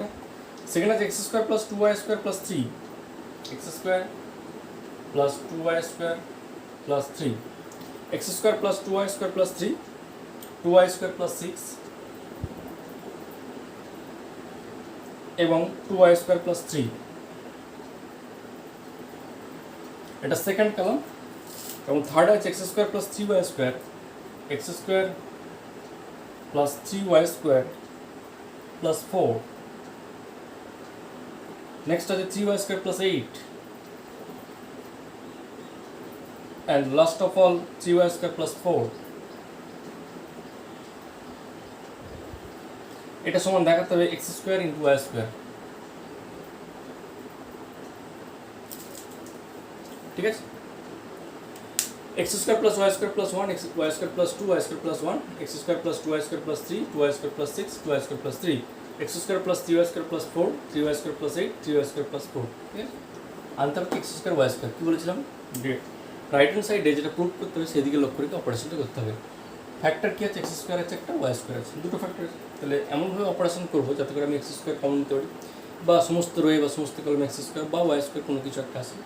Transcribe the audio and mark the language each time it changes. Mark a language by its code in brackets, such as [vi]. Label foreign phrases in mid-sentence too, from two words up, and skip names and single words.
[en] সেকেন্ড আছে x square plus 2y square plus 3, x square plus 2y square plus 3, x square plus 2y square plus 3, 2y square plus 6 এবং 2y square plus 3, এটা second column. এবং থার্ড আছে x square plus 3y square, x square plus 3y square plus 4, next আছে 3y square plus 8, and last of all 3y square plus 4. [bn] এটা সমান দেখাতে হবে [en] x square into y square, [bn] ঠিক আছে? [en] x square plus y square plus 1, y square plus 2, y square plus 1, x square plus 2y square plus 3, 2y square plus 6, 2y square plus 3, x square plus 3y square plus 4, 3y square plus 8, 3y square plus 4, [bn] ঠিক আছে? আনসার কি [en] x square y square, [bn] কি বলেছিলাম? [en] right hand side-এ [bn] যেটা প্রুভ করতে হবে সেদিকে লক্ষ্য রেখে অপারেশনটা করতে হবে। ফ্যাক্টর কি আছে? [en] x square [bn] আছে একটা, [en] y square [bn] আছে, দুটো ফ্যাক্টর আছে। তাহলে এমনভাবে অপারেশন করবো যাতে করে আমি [en] x square common [bn] নিতে পারি, বা সমস্ত রোয়ে বা সমস্ত কলমে [en] x square [bn] বা [en] y square [bn] কোনো কিছু একটা আসে।